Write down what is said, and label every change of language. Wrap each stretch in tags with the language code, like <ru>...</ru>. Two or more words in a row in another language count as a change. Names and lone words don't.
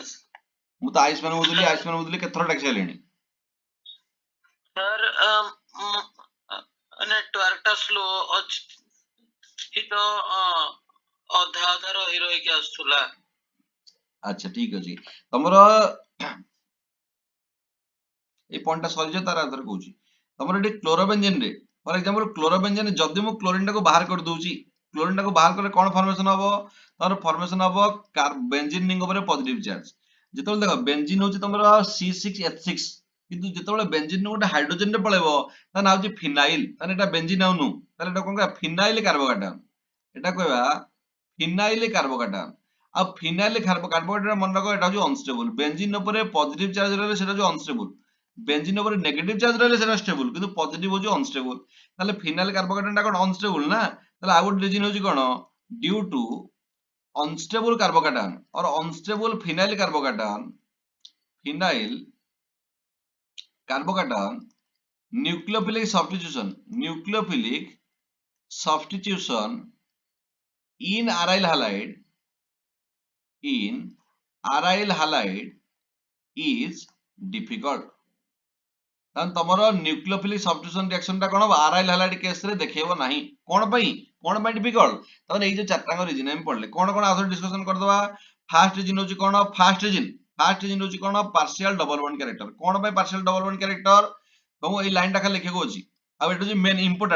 <or>ମୁଁ ତ ଆୟୁଷ୍ମାନ ବୁଝୁଥିଲି କେତେ ଥର ଡାକି ସାରିଲିଣି। ସର ନେଟୱର୍କ ଟା ସ୍ଲୋ ଅଛି ତ ଅଧା ଅଧା ରହି ରହିକି ଆସୁଥିଲା। ଆଚ୍ଛା ଠିକ ଅଛି, ତମର ଏଇ ପଏଣ୍ଟଟା ସରିଯିବ, ତାର ଆନ୍ସର କହୁଛି। ତମର ଏଠି କ୍ଲୋରୋବେଞ୍ଜିନ ରେ</or> <en>for example</en> <or>କ୍ଲୋରୋବେଞ୍ଜିନ ଯଦି ମୁଁ କ୍ଲୋରିନ ଟାକୁ ବାହାର କରିଦଉଛି, କ୍ଲୋରିନ ଟାକୁ ବାହାର କଲେ କଣ ଫର୍ମେସନ ହବ? ତମର ଫର୍ମେସନ ହବ</or> <en>benzene ring</en> <or>ଉପରେ</or> <en>positive charge.</en> <or>ଯେତେବେଳେ ଦେଖ ବେଞ୍ଜିନ ହଉଛି ତମର C6H6, କିନ୍ତୁ ଯେତେବେଳେ ବେଞ୍ଜିନ ଗୋଟେ ହାଇଡ୍ରୋଜେନ ରେ ପଳେଇବ ତା ନାଁ ହଉଛି ଫିନାଇଲ, ତାହେଲେ ଏଟା ବେଞ୍ଜିନ ଆଉ ନୁ, ତାହେଲେ ଏଟା କଣ କହିବା?</or> <en>phenyl carbocation.</en> <or>ଏଟା କହିବା</or> <en>phenyl carbocation.</en> <or>ଆଉ</or> <en>phenyl carbocation</en> <or>ମନେ ରଖ, ଏଟା ହଉଛି ଅନଷ୍ଟେବଲ। ବେଞ୍ଜିନ ଉପରେ</or> <en>positive charge</en> <or>ରହିଲେ ସେଟା ହଉଛି ଅନଷ୍ଟେବଲ, ବେଞ୍ଜିନ ଉପରେ</or> <en>negative charge</en> <or>ରହିଲେ ସେଟା ଷ୍ଟେବଲ, କିନ୍ତୁ ପଜିଟିଭ ହଉଛି ଅନଷ୍ଟେବଲ। ତାହେଲେ</or> <en>phenyl carbocation</en> <or>ଟା କଣ ଅନଷ୍ଟେବଲ ନା? ତାହେଲେ ଆଉ ଗୋଟେ ରିଜିନ ହଉଛି କଣ?</or> <en>due to unstable carbocation or unstable phenyl carbocation nucleophilic substitution in aryl halide is difficult।</en> <or>ତାହେଲେ ତମର</or> <en>nucleophilic substitution reaction</en> <or>ଟା କଣ ହବ?</or> <en>aryl halide case</en> <or>ରେ ଦେଖେଇବ ନାହିଁ। କଣ ପାଇଁ? କଣ ପାଇଁ ଡିଫିକଲ୍ଟ? ତାହେଲେ ଏଇ ଯୋଉ ଚାରିଟାଙ୍କ ରିଜିନ ଆମେ ପଢିଲେ, କଣ କଣ ଆଉଥରେ ଡିସ୍କସନ କରିଦବା।</or> <en>first reason</en> <or>ହଉଛି କଣ?</or> <en>first reason</en> <or>ହଉଛି କଣ?</or> <en>partial double bond character.</en> <or>କଣ ପାଇଁ</or> <en>partial double bond character?</en> <or>ତମକୁ ଏଇ ଲାଇନ ଟା ଖାଲି ଲେଖିବାକୁ ଅଛି, ଆଉ ଏଟା ହଉଛି</or> <en>main important.</en>